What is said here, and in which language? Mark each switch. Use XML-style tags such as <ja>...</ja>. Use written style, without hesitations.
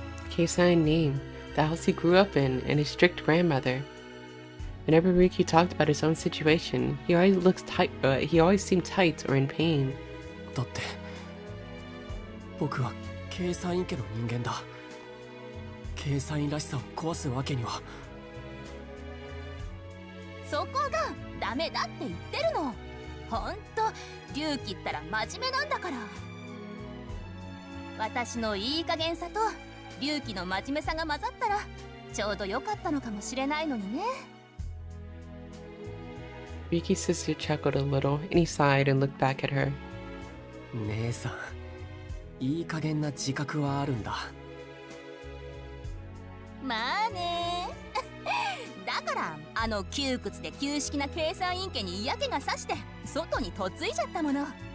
<en>Keisan named the house he grew up in and his strict grandmother. Whenever Ryuki talked about his own situation, he always seemed tight or in pain.</en> <ja>だって僕は計算員家の人間だ。計算員らしさを壊すわけには。そこがダメだって言ってるの。ほんと龍騎ったら真面目なんだから。私のいい加減さと龍騎の真面目さが混ざったらちょうど良かったのかもしれないのにね。</ja> <en>Ryuki's sister chuckled a little, and he sighed and looked back at her.</en> <ja>姉さん、いい加減な自覚はあるんだ。まあねだからあの窮屈で旧式な計算員家に嫌気がさして外に嫁いじゃったもの。</ja>